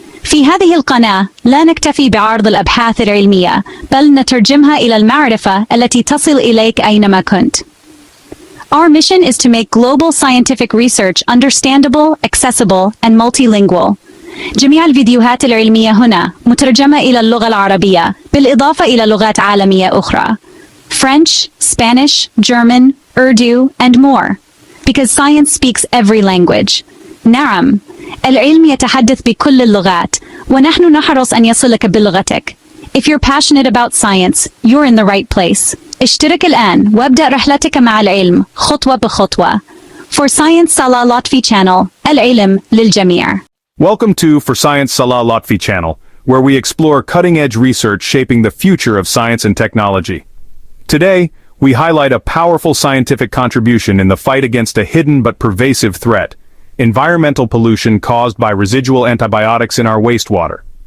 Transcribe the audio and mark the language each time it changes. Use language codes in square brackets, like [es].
[ar] في هذه القناة لا نكتفي بعرض الأبحاث العلمية، بل نترجمها إلى المعرفة التي تصل إليك أينما كنت. [en] Our mission is to make global scientific research understandable, accessible, and multilingual. [ar] جميع الفيديوهات العلمية هنا مترجمة إلى اللغة العربية، بالإضافة إلى لغات عالمية أخرى. [en] French, Spanish, German, Urdu, and more. Because science speaks every language. [ar] نعم، العلم يتحدث بكل اللغات، ونحن نحرص أن يصلك بلغتك. [en] If you're passionate about science, you're in the right place. [ar] اشترك الآن وابدأ رحلتك مع العلم خطوة بخطوة. [en] For Science Salah Lotfy channel, [ar] العلم للجميع. [en] Welcome to For Science Salah Lotfy channel, where we explore cutting-edge research shaping the future of science and technology. Today, we highlight a powerful scientific contribution in the fight against a hidden but pervasive threat: environmental pollution caused by residual antibiotics in our wastewater.